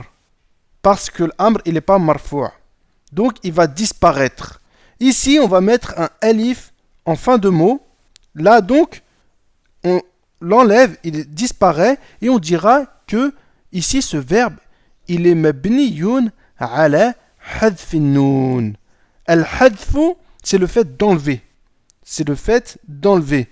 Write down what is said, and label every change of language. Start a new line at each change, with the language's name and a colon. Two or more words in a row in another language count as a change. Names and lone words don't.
French: Parce que l'amr, il n'est pas marfou'. Donc il va disparaître. Ici, on va mettre un alif en fin de mot. Là donc, on l'enlève, il disparaît. Et on dira que ici, ce verbe, il est
Arabic: مبني على حذف النون. الحذف,
French: c'est le fait d'enlever. C'est le fait d'enlever.